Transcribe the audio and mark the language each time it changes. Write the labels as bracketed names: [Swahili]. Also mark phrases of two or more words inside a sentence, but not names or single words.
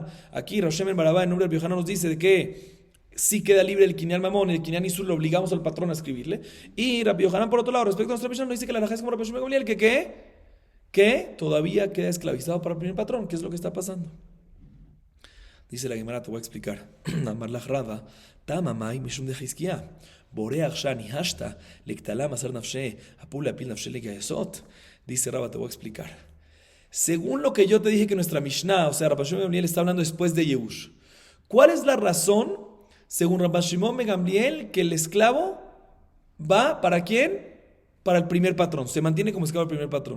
[Spanish] Aquí Rav Shimon Bar Abba en nombre de Rabbi Yohanan nos dice de que sí queda libre el [Hebrew] קניין ממון [Spanish] y el [Hebrew] קניין איסור, [Spanish] lo obligamos al patrón a escribirle. Y Rabbi Yohanan, por otro lado, respecto a nuestra Mishnah, nos dice que la halajá es como Rabbi Shimon Gamliel, que todavía queda esclavizado para el primer patrón. ¿Qué es lo que está pasando? Dice la Gemara, te voy a explicar. [Aramaic] אמר ליה רבא טעמא מאי משום דחזקיה ברח שאני השתא לקטלא אסר נפשיה אפולי פיל נפשיה לגיאסות. [Spanish] Dice Rava, te voy a explicar. Según lo que yo te dije que nuestra Mishnah, o sea, Rabbi Shimon Gamliel está hablando después de Yehush. ¿Cuál es la razón, según Rabbi Shimon Gamliel, que el esclavo va para quién? Para el primer patrón, se mantiene como esclavo del primer patrón.